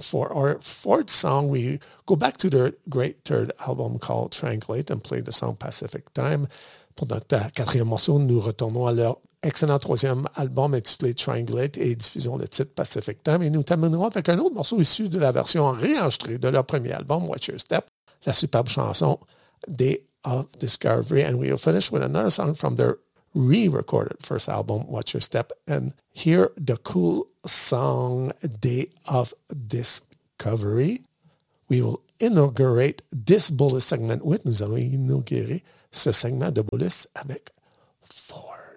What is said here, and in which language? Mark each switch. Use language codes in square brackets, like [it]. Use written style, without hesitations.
[en] For our fourth song, we go back to their great third album called Triangulate and play the song Pacific Time. [fr] Pour notre quatrième morceau, nous retournons à leur excellent troisième album intitulé Triangulate et diffusons le titre Pacific Time. Et nous terminerons avec un autre morceau issu de la version réenregistrée de leur premier album, Watch Your Step, la superbe chanson Day of Discovery. [en] And we will finish with another song from their re-recorded first album, Watch Your Step, and hear the cool song Day of Discovery. We will inaugurate this Bolus segment with, [fr] nous allons inaugurer ce segment de Bolus avec Four.